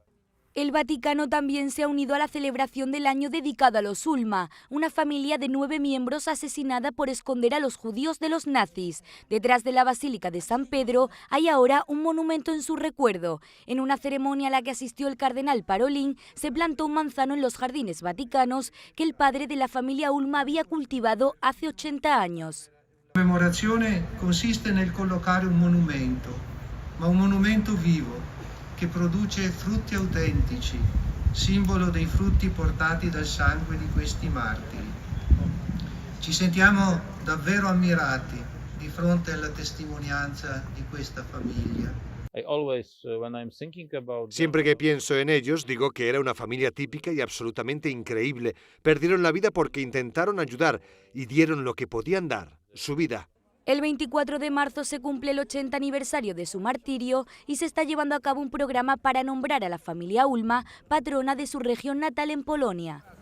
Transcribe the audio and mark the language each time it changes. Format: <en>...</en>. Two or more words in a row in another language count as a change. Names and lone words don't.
<es>El Vaticano también se ha unido a la celebración del año dedicado a los Ulma, una familia de 9 miembros asesinada por esconder a los judíos de los nazis. Detrás de la Basílica de San Pedro hay ahora un monumento en su recuerdo. En una ceremonia a la que asistió el cardenal Parolin, se plantó un manzano en los jardines vaticanos que el padre de la familia Ulma había cultivado hace 80 años.</es> <it>La commemorazione consiste nel collocare un monumento, ma un monumento vivo, che produce frutti autentici, simbolo dei frutti portati dal sangue di questi martiri. Ci sentiamo davvero ammirati di fronte alla testimonianza di questa famiglia.</it> <es>Siempre que pienso en ellos, digo que era una familia típica y absolutamente increíble. Perdieron la vida porque intentaron ayudar y dieron lo que podían dar, su vida. El 24 de marzo se cumple el 80 aniversario de su martirio y se está llevando a cabo un programa para nombrar a la familia Ulma patrona de su región natal en Polonia.</es>